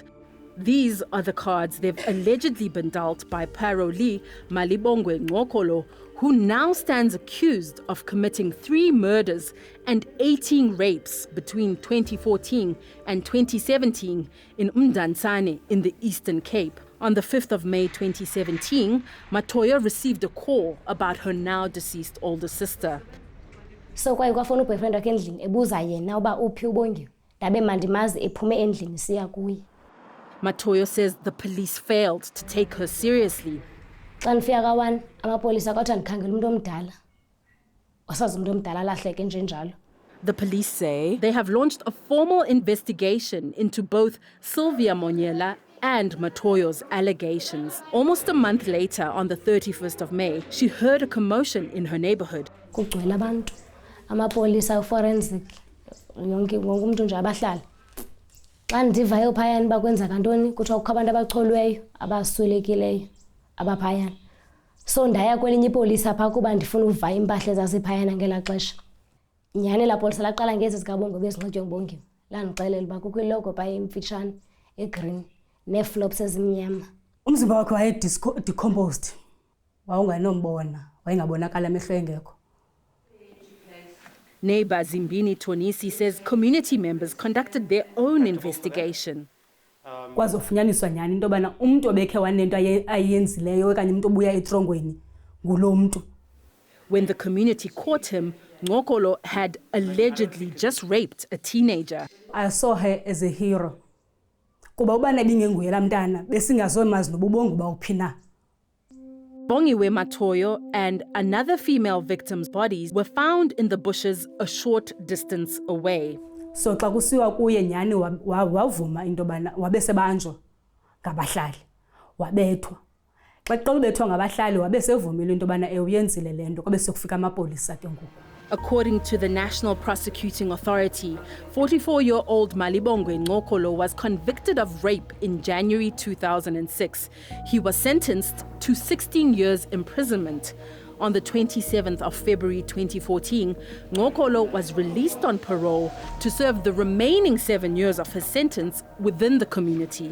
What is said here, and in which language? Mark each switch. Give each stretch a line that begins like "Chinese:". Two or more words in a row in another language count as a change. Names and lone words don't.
English: These are the cards they've allegedly been dealt by Parole Malibongwe Ngokolo, who now stands accused of committing 3 murders and 18 rapes between 2014 and 2017 in Mdantsane in the Eastern Cape. On the 5th of May 2017, Matoyo received a call about her now deceased older sister.
Xhosa: So kwaye kwafona uboyfriend wakhe endlini ebuza yena uba uphi uBongiwe ndabe mandimazi ephume endlini siya kuye.
English: Matoyo says the police failed to take her seriously.
Xhosa: Xa ndifika ka1 amapolisa kwathi andikhangela umuntu omdala. Wasazi umuntu omdala lahleke nje njalo.
English: The police say they have launched a formal investigation into both Sylvia Monyela and Matoyo's allegations. Almost a month later, on the 31st of May, she heard a commotion in her neighborhood.
Xhosa: Kugcwele abantu, amapolisa, forensic, wonke umuntu nje abahlala. Xa ndivayo phayana bakwenza kantoni, kuthiwa kukho abantu abacholweyo, abaswelekileyo, abaphayana. So ndaya kwelinye ipolisa phaa kuba ndifuna uva impahla zasephayana ngelaa xesha. Nyhani laa polisa laqala ngezi zikabongo bezinxitywe nguBongiwe. Landixelela uba kukho ilogo phaya emfitshane, egreen. Nee-flops ezimnyama. Umzimba wakhe waye decomposed. Wawungenombona, wayengabonakala amehlo engekho.
English: Neighbor Zimbini Tonisi says community members conducted their own investigation.
Xhosa: Kwazofunyaniswa nyhani into yobana umntu obekhe wanento ayenzileyo okanye umntu obuya etrongweni ngulo mntu.
English: When the community caught him, Ngokolo had allegedly just raped a teenager. I saw her as a hero.
Xhosa: Kuba ubana bingenguye laa mntana besingazomazi nobubongo uba uphi na.
English: Bongiwe Matoyo and another female victim's bodies were found in the bushes a short distance away.
Xhosa: So xa kusiwa kuye nyhani wavuma into yobana wabesebanjwa ngabahlali, wabethwa. Xa ubethwa ngabahlali wabesevumile into yobana uyenzile le nto kwabe sekufika amapolisa ke ngoku.
English: According to the National Prosecuting Authority, 44-year-old Malibongwe Ngokolo was convicted of rape in January 2006. He was sentenced to 16 years imprisonment. On the 27th of February 2014, Ngokolo was released on parole to serve the remaining 7 years of his sentence within the community.